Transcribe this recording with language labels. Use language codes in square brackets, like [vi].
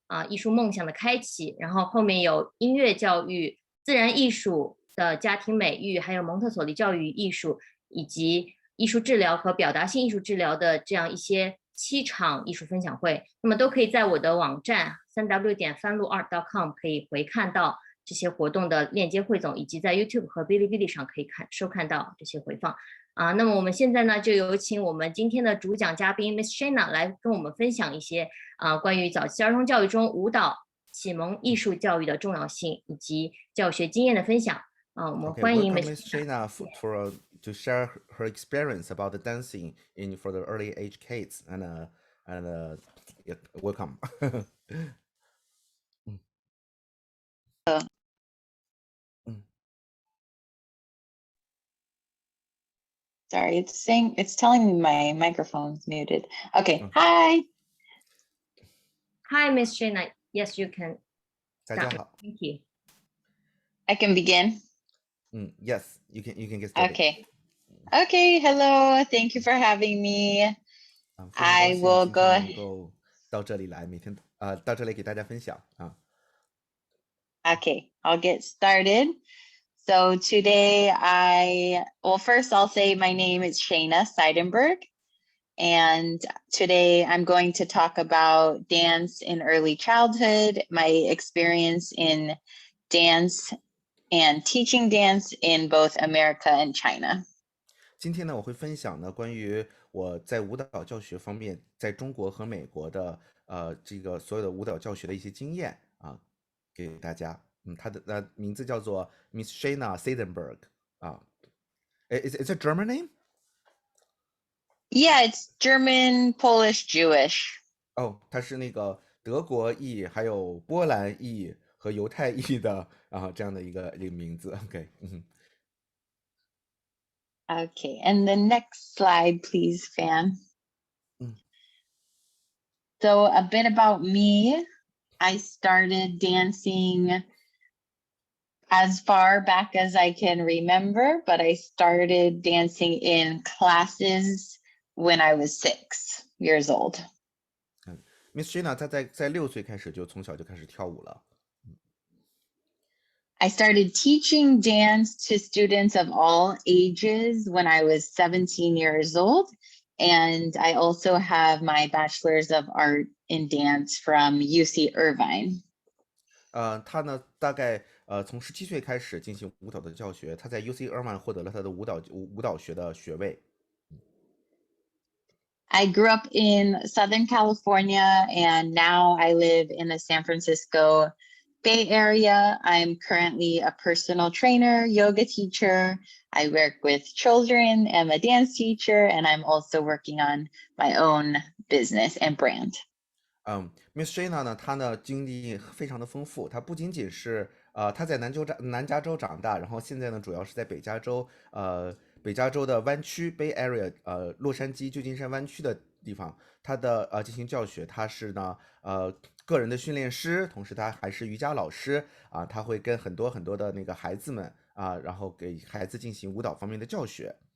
[zh] 艺术梦想的开启，然后后面有音乐教育、自然艺术的家庭美育，还有蒙特梭利教育艺术，以及艺术治疗和表达性艺术治疗的这样一些7场艺术分享会，那么都可以在我的网站3w.fanluart.com 可以回看到这些活动的链接汇总，以及在 YouTube 和哔哩哔哩上可以收看到这些回放。那么我们现在呢，就有请我们今天的主讲嘉宾 Miss Shaina 来跟我们分享一些关于早期儿童教育中舞蹈启蒙艺术教育的重要性以及教学经验的分享。我们欢迎 [en] Welcome Miss Shaina to share her experience about the dancing for the early age kids and welcome. Sorry, it's telling me my microphone's muted. Okay, hi. Hi, Miss Shaina. Yes, you can. [zh] 大家好。 [en] Thank you. I can begin. Yes, you can get started. Okay, hello. Thank you for having me. I will go [zh] 能够到这里来，每天到这里给大家分享啊。 [en] Okay, I'll get started. So today first I'll say my name is Shaina Seidenberg. And today I'm going to talk about dance in early childhood, my experience in dance and teaching dance in both America and China. [zh] 今天呢，我会分享呢关于我在舞蹈教学方面，在中国和美国的这个所有的舞蹈教学的一些经验给大家。她的名字叫做 Miss Shaina Seidenberg 啊。 [en] It's a German name? Yeah, it's German, Polish, Jewish. [zh] 它是那个德国裔、还有波兰裔和犹太裔的这样的一个名字。 [en] Okay, and the next slide, please, Fan. So a bit about me. I started dancing as far back as I can remember, but I started dancing in classes when I was 6 years old. [zh] Miss Shaina 她在6岁开始从小就开始跳舞了。 [en] I started teaching dance to students of all ages when I was 17 years old. And I also have my Bachelor's of Art in Dance from UC Irvine. [zh] 他呢，大概从17岁开始进行舞蹈的教学，他在 UC Irvine 获得了他的舞蹈学的学位。 [en] I grew up in Southern California, and now I live in the San Francisco Bay Area. I'm currently a personal trainer, yoga teacher. I work with children. I'm a dance teacher, and I'm also working on my own business and brand. [zh] Miss Shaina 呢，她呢经历非常的丰富。她不仅仅是她在南加州长大，然后现在呢主要是在北加州的湾区 Bay Area 洛杉矶旧金山湾区的地方，她的进行教学。她是呢个人的训练师，同时她还是瑜伽老师她会跟很多的那个孩子们然后给孩子进行舞蹈方面的教学。